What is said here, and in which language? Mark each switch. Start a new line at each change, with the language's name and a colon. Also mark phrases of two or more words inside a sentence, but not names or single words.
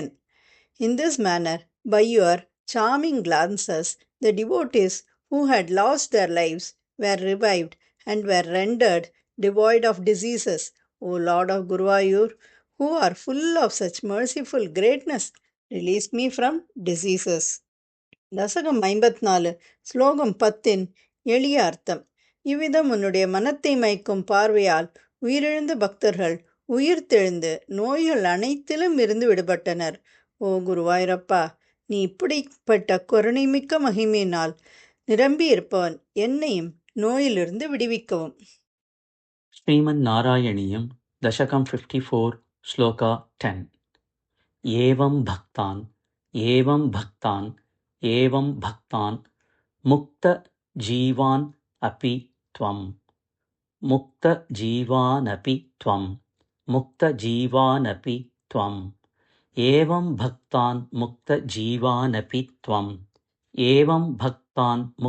English: In this manner, by your charming glances, the devotees who had lost their lives were revived and were rendered devoid of diseases. O Lord of Guruvayur, who are full of such merciful greatness, release me from diseases.
Tamil: தசகம் 54 ஸ்லோகம் 10 எளிய அர்த்தம். இவ்விதம் உன்னுடைய மனத்தை மயக்கும் பார்வையால் உயிரிழந்த பக்தர்கள் உயிர்த்தெழுந்து நோய்கள் அனைத்திலும் இருந்து விடுபட்டனர். ஓ குருவாயூரப்பா, நீ இப்படிப்பட்ட கருணைமிக்க மகிமையினால் நிரம்பி இருப்பவன், என்னையும் நோயிலிருந்து விடுவிக்கவும்.
Sanskrit: श्रीमन् नारायणीयं दशकं 54 श्लोका 10 एवं भक्तान् मुक्तजीवान् अपि त्वं एवं भक्तान् मुक्तजीवानपि त्वम् एवं भक्तान्